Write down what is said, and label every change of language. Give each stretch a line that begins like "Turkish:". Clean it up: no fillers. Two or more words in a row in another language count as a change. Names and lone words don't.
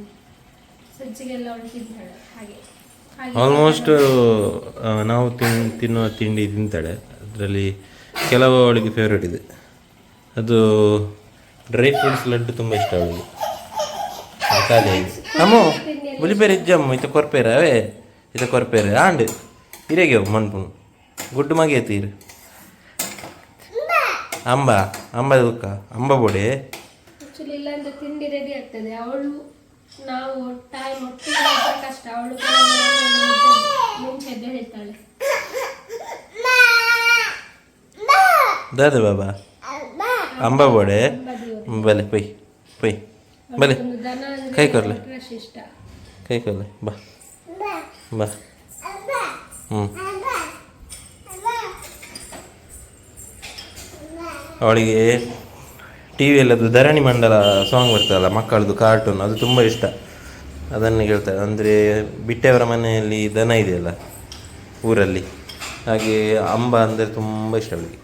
Kannada: ಸಜ್ಜಿಗೆಲ್ಲ ಅವಳು ತಿಂತಾಳೆ. ಹಾಗೆ ಆಲ್ಮೋಸ್ಟ್ ನಾವು ತಿನ್ನುವ ತಿಂಡಿ ತಿಂತಾಳೆ. ಅದರಲ್ಲಿ ಕೆಲವು ಅವಳಿಗೆ ಫೇವ್ರೇಟ್ ಇದೆ. ಅದು
English: dry fruits
Kannada: ಲಡ್ಡು ತುಂಬ ಇಷ್ಟ ಅವಳಿಗೆ. ಖಾಲಿ ಆಗಿದೆ.
Tulu: ಅಮ್ಮು ಬುಲಿಪೇರು ಇಜ್ಜಮ್ಮ ಇತ ಕೊರ್ಪೇರ ಅವೇ ಇತ ಕೊರ್ಪೇರ ಆಂಡ್ ಇರೇಗೆ ಮನ್ಪುಣ್ ಗುಡ್ಡು ಮಗೆ ತೀರು ಅಂಬ ದುಃಖ ಅಂಬ ಬೋಡೆ.
Kannada: ಆ್ಯಕ್ಚುಲಿ ಇಲ್ಲಾಂದ್ರೆ ತಿಂಡಿ ರೆಡಿ ಆಗ್ತದೆ. ಅವಳು ನಾವು ಟೈಮ್ ಒಟ್ಟಿಗೆ ಕಷ್ಟ. ಅವಳು ಮುಂಚೆ ಎದ್ದು ಹೇಳ್ತಾಳೆ.
Tulu: ದಾದ ಬಾಬಾ ಅಂಬ ಬೋಡೆ ಬಲೆ ಪೈ ಬಲೆ ಕೈ ಕೊರ್ಲೆ
Kannada: ಇಷ್ಟ.
Tulu: ಕೈ ಕೊರ್ಲೆ ಬಾ
Kannada: ಅವಳಿಗೆ ಟಿ ವಿಯಲ್ಲಿ ಅದು ಧರಣಿ ಮಂಡಲ ಸಾಂಗ್ ಬರ್ತದಲ್ಲ, ಮಕ್ಕಳದು ಕಾರ್ಟೂನ್, ಅದು ತುಂಬ ಇಷ್ಟ. ಅದನ್ನು ಕೇಳ್ತಾರೆ. ಅಂದರೆ ಬಿಟ್ಟೆಯವರ ಮನೆಯಲ್ಲಿ ದನ ಇದೆಯಲ್ಲ ಊರಲ್ಲಿ, ಹಾಗೆ ಅಂಬ ಅಂದರೆ ತುಂಬ ಇಷ್ಟ ಅವಳಿಗೆ.